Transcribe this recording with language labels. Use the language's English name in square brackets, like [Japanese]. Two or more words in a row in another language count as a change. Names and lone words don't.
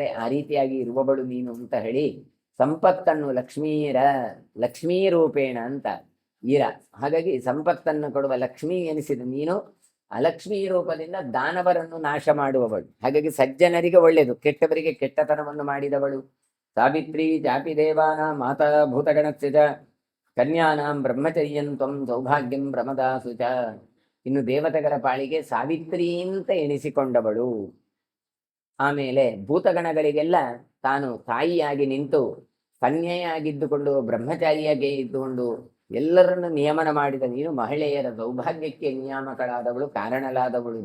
[Kannada] ಆ ರೀತಿಯಾಗಿ ಇರುವವಳು ನೀನು ಅಂತ ಹೇಳಿ ಸಂಪತ್ತನ್ನು [Sanskrit] ಲಕ್ಷ್ಮೀ ರೂಪೇಣ [Kannada] ಅಂತ ಈರ. ಹಾಗಾಗಿ ಸಂಪತ್ತನ್ನು ಕೊಡುವ ಲಕ್ಷ್ಮೀ ಎನಿಸಿದ ನೀನು ಅಲಕ್ಷ್ಮೀ ರೂಪದಿಂದ ದಾನವರನ್ನು ನಾಶ ಮಾಡುವವಳು. ಹಾಗಾಗಿ ಸಜ್ಜನರಿಗೆ ಒಳ್ಳೆಯದು, ಕೆಟ್ಟವರಿಗೆ ಕೆಟ್ಟತನವನ್ನು ಮಾಡಿದವಳು. [Sanskrit] ಸಾವಿತ್ರಿ ಚಾಪಿ ದೇವಾನ ಮಾತಾ ಭೂತಗಣಸ್ಯ ಚ ಕನ್ಯಾನಾಂ ಬ್ರಹ್ಮಚರ್ಯಂ ತ್ವಂ ಸೌಭಾಗ್ಯಂ ಪ್ರಮದಾಸು ಚ. [Kannada] ಇನ್ನು ದೇವತೆಗಳ ಪಾಳಿಗೆ ಸಾವಿತ್ರಿ ಅಂತ ಎನಿಸಿಕೊಂಡವಳು. ಆಮೇಲೆ ಭೂತಗಣಗಳಿಗೆಲ್ಲ ತಾನು ತಾಯಿಯಾಗಿ ನಿಂತು ಕನ್ಯೆಯಾಗಿದ್ದುಕೊಂಡು ಬ್ರಹ್ಮಚಾರಿಯಾಗಿ ಇದ್ದುಕೊಂಡು ಎಲ್ಲರನ್ನು ನಿಯಮನ ಮಾಡಿದ ನೀನು ಮಹಿಳೆಯರ ಸೌಭಾಗ್ಯಕ್ಕೆ ನಿಯಾಮಕಳಾದವಳು, ಕಾರಣಲಾದವಳು.